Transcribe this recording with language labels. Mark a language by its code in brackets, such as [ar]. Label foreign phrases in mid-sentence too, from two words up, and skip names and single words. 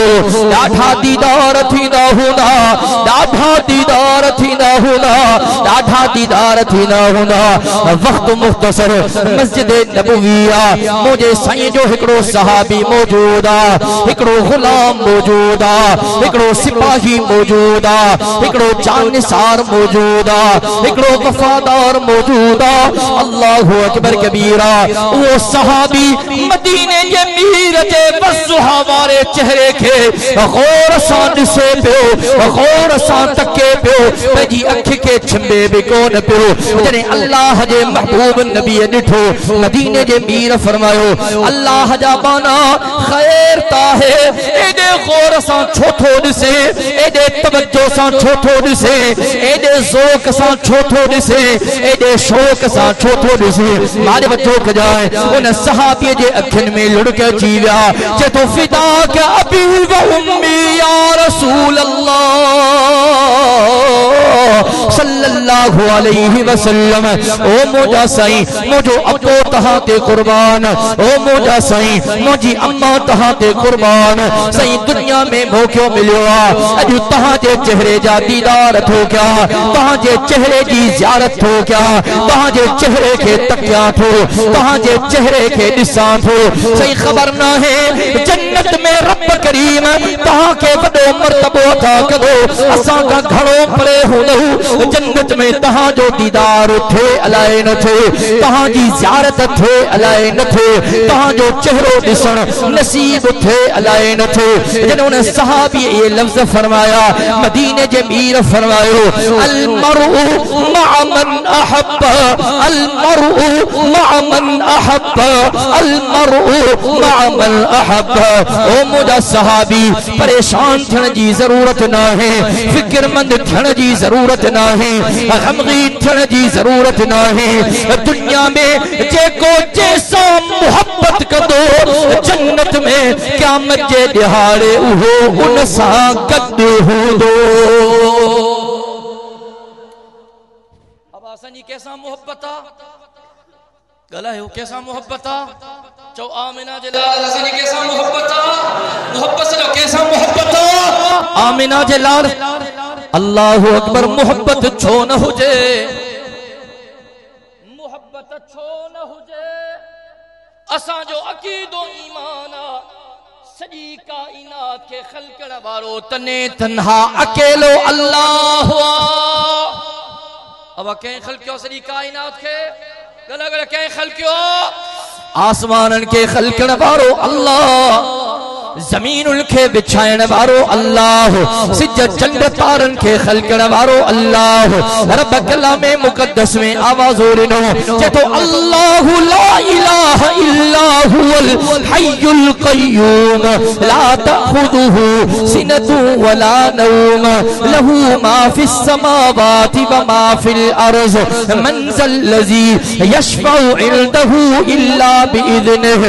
[sd] ॾाढा दीदार थींदा हूंदा, ॾाढा दीदार थींदा हूंदा, ॾाढा दीदार थींदा हूंदा। वक़्तु मुख़्तसर मस्जिद नबवी मुझे साईं जो हिकिड़ो सहाबी मौजूद आ, हिकिड़ो गुलाम मौजूद आ, हिकिड़ो सिपाही मौजूद आ, हिकिड़ो जानिसार मौजूद आ, हिकिड़ो वफादार मौजूद आ। [ar] الله أكبر كبيرا. [sd] वो सहाबी मदीने के मीर जे वज़्हा वारे चेहरे के गौर सां ॾिसे पियो, गौर सां तके पियो, पंहिंजी अखि के छिंबे भी कोन पियो। जॾहिं अल्लाह जे महबूब नबी ॾिठो, मदीने जे मीर फरमायो अल्लाह जा बाना ख़ैर ताहे, एॾे गौर सां छो थो ॾिसे, एॾे तवज्जो सां छो थो ॾिसे, एॾे ज़ौक़ सां छो थो ॾिसे, एॾे शौक़ सां छो थो ॾिसे। मारे वठो कजाए उन सहाबीअ जे अखियुनि में लुढ़क अची विया। चए थो [ar] فداك أبي وأمي يا رسول الله صلى الله عليه وسلم. [sd] ओ मुझा साईं मुझो अब्बो तहां ते कुर्बान, ओ मुझा साईं मुझी अम्मा तहां ते कुर्बान। साईं दुनिया में मौक़ो मिलियो आ, अॼु तहां जे चेहरे जा दीदार थो कया, तहां जे चेहरे जी ज़ियारत थो कया, तहां जे चेहरे के तकिया थो, तहां जे चेहरे के ॾिसां थो। सही ख़बर न है जन्नत में रब करीम तहां के वॾो मर्तबो अता कंदो, असां खां घणो परे हूंदो। जन्नत में तहां जो दीदार थे अलाए न थे, तहां जी ज़ियारत थे अलाए न थे, तहां जो चेहरो ॾिसण नसीब थे अलाए न थे। जॾहिं उन सहाबी ये लफ्ज़ फरमाया, मदीने जे मीर फरमायो [ar] المرء مع من أحب, المرء مع من أحب, المرء مع من أحب. [sd] ओ मुझा सहाबी परेशान थियण जी ज़रूरत न है, फिक्रमंद थियण जी ज़रूरत न है, गमगीन थियण जी ज़रूरत न है। दुनिया में जेको जैसा मोहब्बत कंदो, जन्नत में क़यामत जे ॾिहाड़े उहो उन सां गॾु हूंदो। अब असांजी कंहिंसां मोहब्बत आ, ॻाल्हायो कंहिंसां मोहब्बत आ, चओ आमिना जे लाल असांजी कंहिंसां मोहब्बत आ, मोहब्बत से कंहिंसां मोहब्बत आ, आमिना जे लाल। [ar] الله أكبر. [sd] मोहब्बत छो न हुजे, मोहब्बत छो न हुजे, असांजो अकीदो ईमान आ। सॼी काइनात के ख़ल्क़ण वारो तने तन्हा अकेलो अल्लाह आ। अब कंहिं ख़ल्क़ियो सॼी काइनात के, गला गला कंहिं ख़ल्क़ियो आसमानन के ख़ल्क़ण वारो अल्लाह, ज़मीनुल के बिछाइण वारो अल्लाह, सिज चंड तारन के ख़ल्क़ण वारो अल्लाह। रब कलामे मुक़द्दस में आवाज़ ॾिनो, चए तो [ar] الله لا إله إلا هو الحي القيوم لا تأخذه سنة ولا نوم له ما في السماوات وما في الأرض من ذا الذي يشفع عنده إلا بإذنه